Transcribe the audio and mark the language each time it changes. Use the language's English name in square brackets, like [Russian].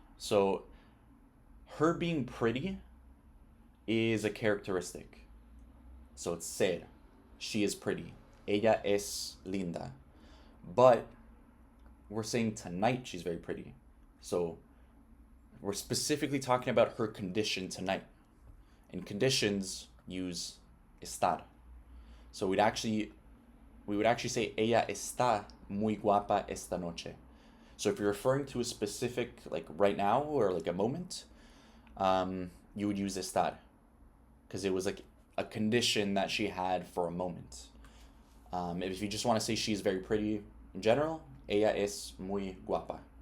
[English] So her being pretty is a characteristic. So it's ser. She is pretty. [Spanish] Ella es linda. [English] But we're saying tonight she's very pretty. So we're specifically talking about her condition tonight. And conditions use estar. So we would actually say [Spanish] ella está muy guapa esta noche. [English] So if you're referring to a specific, like right now or like a moment, you would use estar because it was like a condition that she had for a moment. If you just want to say she's very pretty in general, [Spanish] ella es muy guapa.